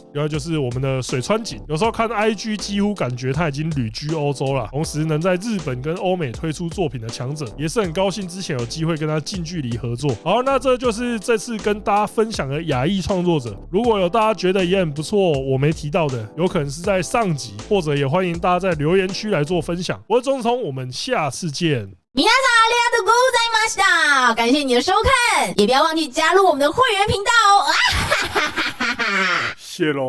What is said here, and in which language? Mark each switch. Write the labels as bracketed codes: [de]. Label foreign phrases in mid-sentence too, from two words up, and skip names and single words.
[zh] 另外就是我们的水川锦，有时候看 IG 几乎感觉他已经旅居欧洲了，同时能在日本跟欧美推出作品的强者，也是很高兴之前有机会跟他近距离合作。好，那这就是这次跟大家分享的亚裔创作者。如果有大家觉得也很不错，我没提到的，有可能是在上集，或者也欢迎大家在留言区来做分享。我是钟聪，我们下次见。 [ja] 皆さんありがとうございました。 [zh] 感谢你的收看，也不要忘记加入我们的会员频道哦。谢喽。